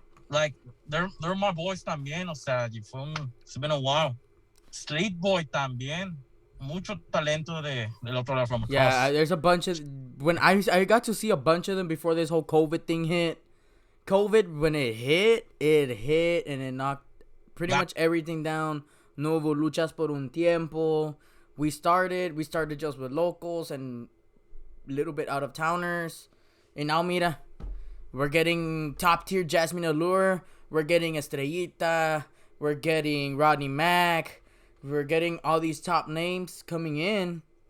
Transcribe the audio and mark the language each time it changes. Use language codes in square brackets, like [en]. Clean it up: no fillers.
[en] Like they're my boys [es] también. O sea, [en] it's been a while. [es] Street Boy también. Mucho talento del otro lado [en] from across. Yeah, there's a bunch of when I got to see a bunch of them before this whole COVID thing hit. COVID, when it hit and it knocked pretty much everything down. [es] No hubo luchas por un tiempo. [en] We started just with locals and a little bit out of towners. And now [es] mira, [en] we're getting top tier Jasmine Allure. We're getting Estrellita. We're getting Rodney Mack. We're getting all these top names coming in.